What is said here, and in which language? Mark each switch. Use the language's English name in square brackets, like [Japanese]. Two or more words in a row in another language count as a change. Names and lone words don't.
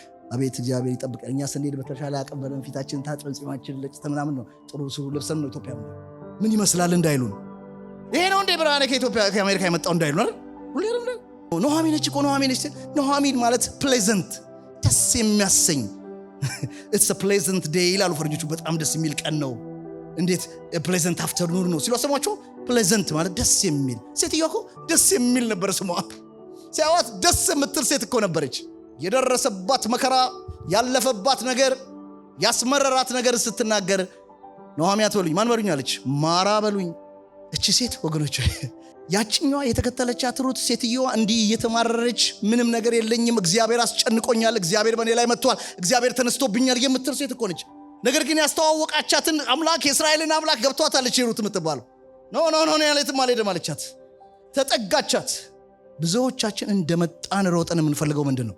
[Amharic] አቤት እግዚአብሔር ይጠብቀን። እኛ ስንሄድ በተሻለ አቅም በለን ፊታችን ታጥበን ጺማችን ለጭተ ምናምን ነው ጥሩ ስሩ ለብሰን ነው ኢትዮጵያ ምን ይመስላል እንዳይሉ ነው። ይሄ ነው እንደ ብርሃኔ ከኢትዮጵያ ከአሜሪካ የመጣው እንዳይሉ ነው። ሁሌም ነው ኑሃሚን እኮ ኑሃሚን ነች። ኑሃሚን ማለት ፕሌዘንት ደስ የሚያሰኝ [English] it's a pleasant day [Amharic] ይላሉ ፈረንጆቹ። በጣም ደስ የሚል ቀን ነው። እንዴት [English] pleasant afternoon [Amharic] ነው ሲሉ አሰማቸው። pleasant ማለት ደስ የሚል። ሴትዮዋ እኮ ደስ የሚል ነበር ስሟ። ሲያዋት ደስ የምትል ሴት እኮ ነበረች። የደረሰባት መከራ ያለፈባት ነገር ያስመረራት ነገር ስትናገር ኑሃሚን አትበሉኝ ማን በሉኝ አለች። ማራ በሉኝ። እቺ ሴት ወገኖች ያቺኛዋ የተከተለቻት ሩት ሴትዮዋ እንዲህ እየተማረረች ምንም ነገር የለኝም፣ እግዚአብሔር አስጨንቆኛል፣ እግዚአብሔር በእኔ ላይ መጥቷል፣ እግዚአብሔር ተነስቶብኛል የምትል ሴት እኮ ነች። ነገር ግን ያስተዋወቃቻትን አምላክ የእስራኤልን አምላክ ገብቷታለች ሩት የምትባለው። ኖ ያለትም አልሄድም አለቻት። ተጠጋቻት። ብዙዎቻችን እንደመጣን ሮጠን የምንፈልገው ምንድን ነው?